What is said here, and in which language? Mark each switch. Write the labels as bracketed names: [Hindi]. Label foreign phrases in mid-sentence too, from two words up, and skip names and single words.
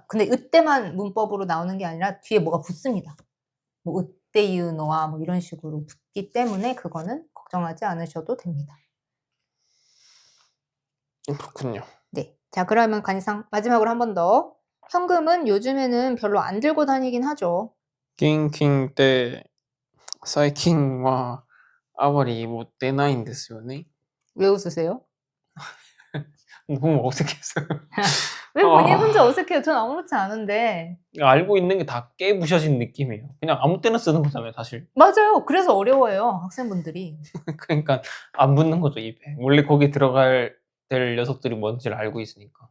[Korean] 근데 이때만 문법으로 나오는 게 아니라 뒤에 뭐가 붙습니다. 뭐 으때유노와 뭐 이런 식으로 붙기 때문에 그거는 걱정하지 않으셔도 됩니다. 그렇군요. 네. 자, 그러면 간이상 마지막으로 한 번 더. 현금은 요즘에는 별로 안 들고 다니긴 하죠. [Japanese] 現金って最近はあまり持ってないんですよね。 [Korean] 왜 웃으세요? 너무 어색했어요. 왜 본인 혼자 어색해요? 전 아무렇지 않은데. 알고 있는 게 다 깨부셔진 느낌이에요. 그냥 아무 때나 쓰는 거잖아요, 사실. 맞아요. 그래서 어려워요, 학생분들이. 그러니까 안 붙는 거죠, 입에. 원래 거기 들어갈 될 녀석들이 뭔지를 알고 있으니까.